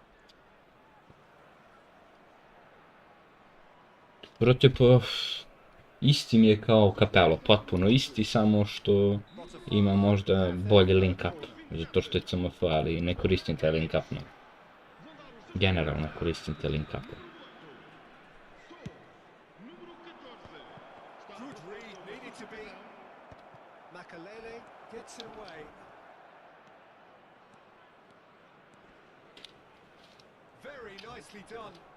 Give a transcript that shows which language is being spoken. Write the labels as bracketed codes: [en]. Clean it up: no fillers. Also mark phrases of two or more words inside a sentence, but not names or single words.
[sr] Brate, pa isti mi je kao Capello, potpuno isti, samo što ima možda bolji [en] link up, [sr] zato što je CMF, ali ne koristim taj [en] link up, [sr] no. Generalno koristim taj [en] link up. Good read, needed to be. Makalele gets it away. Very nicely done.